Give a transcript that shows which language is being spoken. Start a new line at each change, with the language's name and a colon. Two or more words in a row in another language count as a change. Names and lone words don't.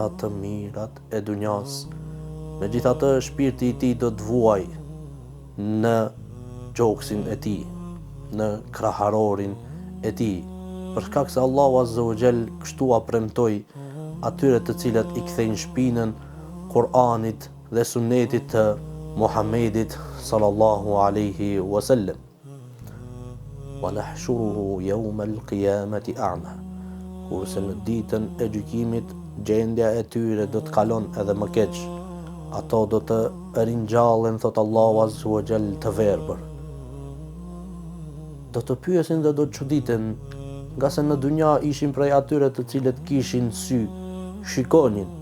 Albanian: të mirat e dunjas, megjithatë shpirti I tij do të vuaj në gjoksin e tij, në kraharorin e tij, për shkak se Allahu
Arabic: عز وجل
Albanian: kështu a premtoi atyre të cilët I kthejnë shpinën Kur'anit dhe sunnetit të Muhammedit
Arabic: صلى الله عليه وسلم. ونحشره يوم القيامة أعمى.
Albanian: Kurse në ditën e gjykimit gjendja e tyre do të kalon edhe më keq. Ato do të ringjallen, thot Allahu
Arabic: عز وجل,
Albanian: të verbër. Do të pyesin dhe do të çuditen, nga se në dunja ishin prej atyre të cilët kishin sy, shikonin.